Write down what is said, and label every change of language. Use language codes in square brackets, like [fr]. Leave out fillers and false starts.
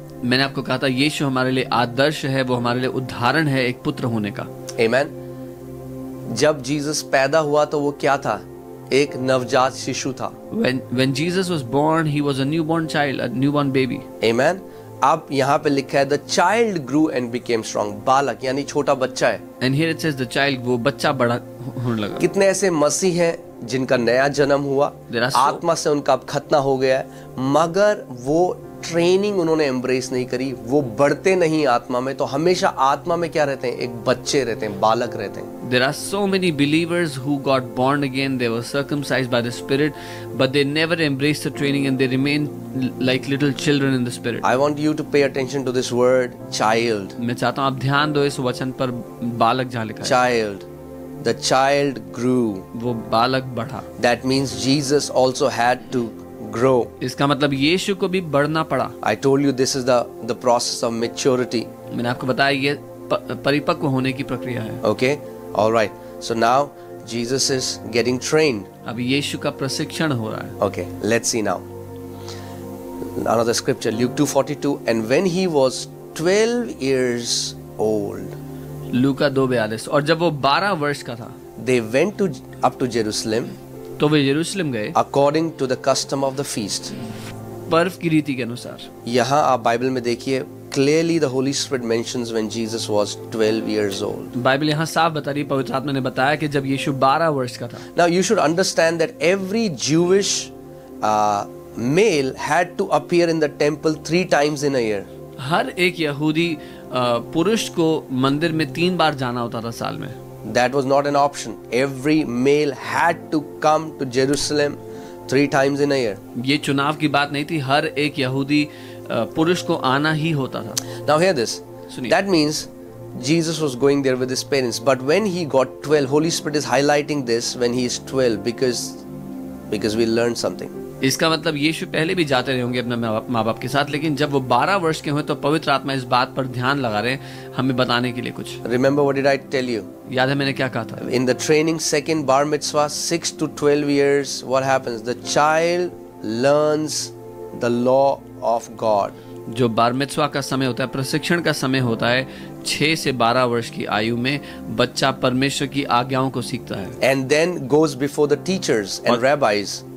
[hi] मैंने आपको कहा था यीशु हमारे लिए आदर्श है, वो हमारे लिए उदाहरण है एक पुत्र होने का. [en] Amen. [hi] जब जीसस पैदा हुआ तो वो क्या था? एक नवजात शिशु था. [en] When Jesus was born, he was a newborn child, a newborn baby. Amen. [hi] अब यहाँ पे लिखा है [en] the child grew and became strong. [hi] बालक यानी छोटा बच्चा है. [en] And here it says the child, [hi] वो बच्चा बड़ा होने लगा. कितने ऐसे मसीह हैं जिनका नया जन्म हुआ, आत्मा से उनका अब खतना हो गया है, मगर वो ट्रेनिंग उन्होंने एम्ब्रेस नहीं करी, वो बढ़ते नहीं आत्मा में, तो हमेशा आत्मा में क्या रहते हैं? एक बच्चे रहते हैं, बालक रहते हैं. [en] There are so many believers who got born again, they were circumcised by the Spirit, but they never embraced the training and they remain like little children in the Spirit. I want you to pay attention to this word child. [hi] मैं चाहता हूँ आप ध्यान दो इस वचन पर, बालक जहाँ लिखा है. [en] Child. The child grew. [hi] वो बालक बढ़ा. [en] That means Jesus also had to grow. [hi] इसका मतलब यीशु को भी बढ़ना पड़ा. [en] I told you this is the process of maturity. [hi] मैंने आपको बताया ये परिपक्व होने की प्रक्रिया है. [en] Okay? All right. So now Jesus is getting trained. [hi] अभी यीशु का प्रशिक्षण हो रहा है. [en] Okay, let's see now. Another scripture, Luke 2:42. And when he was 12 years old, [hi] लूका 2:42. और जब वो 12 वर्ष का था, [en] they went up to Jerusalem, [hi] तो वे यरूशलेम गए [en] according to the custom of the feast. [hi] पर्व की रीति के अनुसार. यहाँ आप बाइबल में देखिए, [en] clearly the Holy Spirit mentions when Jesus was 12 years old. [hi] Bible यहाँ साफ बता रही है, पवित्र आत्मा ने बताया कि जब यीशु 12 वर्ष का था. [en] Now you should understand that every Jewish male had to appear in the temple 3 times in a year. [hi] हर एक यहूदी पुरुष को मंदिर में 3 बार जाना होता था साल में. [en] That was not an option. Every male had to come to Jerusalem 3 times in a year. [hi] ये चुनाव की बात नहीं थी, हर एक यहूदी पुरुष को आना ही होता था. [en] Now hear this. [hi] सुनिए. [en] That means Jesus was going there with his parents. But when he got 12, Holy Spirit is highlighting this when he is 12 because we learned something. [hi] इसका मतलब यीशु पहले भी जाते रहे होंगे अपने माँ बाप के साथ, लेकिन जब वो 12 वर्ष के हुए तो पवित्र आत्मा इस बात पर ध्यान लगा रहे हैं हमें बताने के लिए कुछ. [en] Remember what did I tell you? [hi] याद है मैंने क्या कहा था? [en] In the training, second bar mitzvah, 6 to 12 years, what happens? The child learns the law of God. [hi] जो बार मित्सवा का समय होता है, प्रशिक्षण का समय होता है, 6 से 12 वर्ष की आयु में बच्चा परमेश्वर की आज्ञाओं को सीखता है. [en] And then goes before the teachers and rabbis.